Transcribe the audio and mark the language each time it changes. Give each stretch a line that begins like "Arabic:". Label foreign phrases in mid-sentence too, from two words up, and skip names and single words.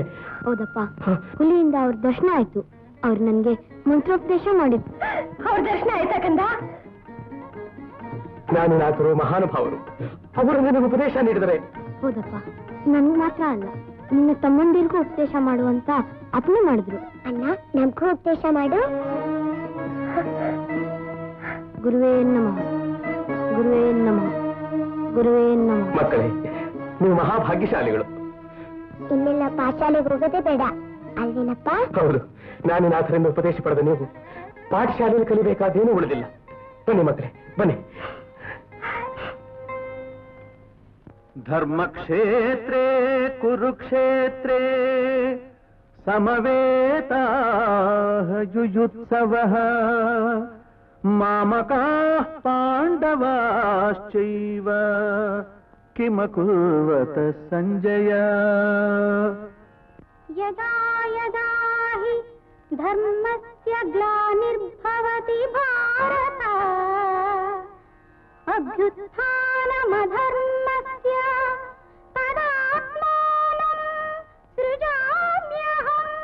Kannada: ಹೌದಪ್ಪ, ಹುಲಿಯಿಂದ ಅವ್ರ ದರ್ಶನ ಆಯ್ತು. ಅವ್ರು ನನ್ಗೆ ಮಂತ್ರೋಪದೇಶ ಮಾಡಿದ್ರು. ಅವ್ರ ದರ್ಶನ ಆಯ್ತಾ ಕಂದ? ಜ್ಞಾನಿನಾಥರು ಮಹಾನುಭಾವರು. ಅವರು ನಿನಗೆ ಉಪದೇಶ ನೀಡಿದರೆ? ಹೌದಪ್ಪ, ನನ್ಗೆ ಮಾತ್ರ ಅಲ್ಲ, ನಿನ್ನ ತಮ್ಮಂದಿರಿಗೂ ಉಪದೇಶ ಮಾಡುವಂತ ಅಪ್ಪಣೆ ಮಾಡಿದ್ರು. ಅಣ್ಣ, ನಮ್ಗೂ ಉಪದೇಶ ಮಾಡು.
Sanskrit: ಗುರುವೇ ನಮಃ, ಗುರುವೇ ನಮಃ, ಗುರುವೇ ನಮಃ.
Kannada: ಮಕ್ಕಳೇ, ನೀವು ಮಹಾಭಾಗ್ಯಶಾಲಿಗಳು. ಇನ್ನೆಲ್ಲ ಪಾಠಶಾಲೆಗೆ ಹೋಗೋದೇ ಬೇಡ ಅಲ್ವೇನಪ್ಪ? ಹೌದು, ಜ್ಞಾನಿನಾಥರಿಂದ ಉಪದೇಶ ಪಡೆದ ನೀವು ಪಾಠಶಾಲೆಯಲ್ಲಿ ಕಲಿಬೇಕಾದೇನೂ ಉಳಿದಿಲ್ಲ. ಬನ್ನಿ ಮಕ್ಕಳೇ, ಬನ್ನಿ.
Sanskrit: ಧರ್ಮಕ್ಷೇತ್ರೇ ಕುರುಕ್ಷೇತ್ರೇ ಸಮವೇತಾಃ ಯುಯುತ್ಸವಃ ಮಾಮಕಾಃ ಪಾಂಡವಾಶ್ಚೈವ ಕಿಮಕುರ್ವತ ಸಂಜಯ. ಯದಾ ಯದಾ ಹಿ ಧರ್ಮಸ್ಯ ಗ್ಲಾನಿರ್ಭವತಿ ಭಾರತ ಅಭ್ಯುತ್ಥಾನಮಧರ್ಮಸ್ಯ ತದಾತ್ಮಾನಂ ಸೃಜಾಮ್ಯಹಂ.